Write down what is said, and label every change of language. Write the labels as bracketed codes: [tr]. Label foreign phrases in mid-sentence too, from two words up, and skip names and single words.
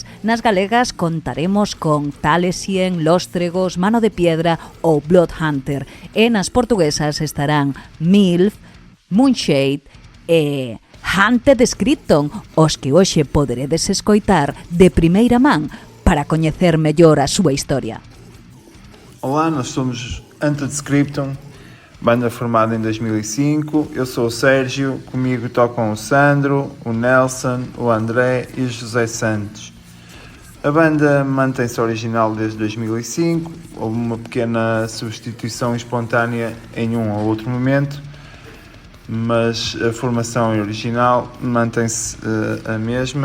[gl] Nas galegas contaremos con Talesien, Lóstregos, Mano de Piedra ou Bloodhunter. E nas portuguesas estarán Milf, Moonshade e Hunted Scripton, os que hoxe poderedes escoitar de primeira man para coñecer mellor a súa historia. [pt] Olá, nós somos Hunted Scripton, banda formada em 2005. Eu sou o Sérgio, comigo tocam o Sandro, o Nelson, o André e o José Santos. A banda mantém-se original desde 2005, houve uma pequena substituição espontânea em um ou outro momento, mas a formação original mantém-se a mesma.